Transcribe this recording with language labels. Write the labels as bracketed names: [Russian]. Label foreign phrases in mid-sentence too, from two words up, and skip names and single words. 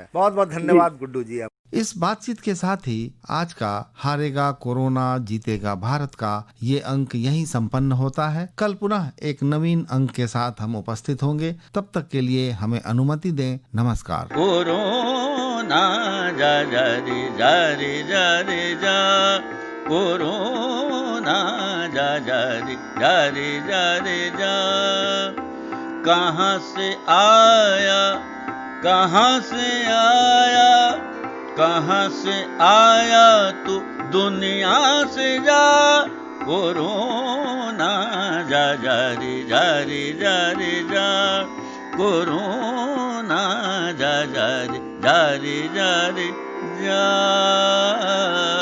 [Hindi] बहुत बहुत धन्यवाद गुड्डू जी। आप इस बातचीत के साथ ही आज का हारेगा कोरोना जीतेगा भारत का ये अंक यहीं संपन्न होता है। कल पुनः एक नवीन अंक के साथ हम उपस्थित होंगे। तब तक के लिए हमें अनुमति दें। नमस्कार। कोरोना जा जा रे जा रे जा रे जा, कोरोना जा जा रे जा रे जा रे जा। कहाँ से आया, कहाँ से आया, कहाँ से आया तू दुनिया से जा। कोरोना जा जा रे जा रे जा रे जा, कोरोना जा जा रे जा रे जा रे जा।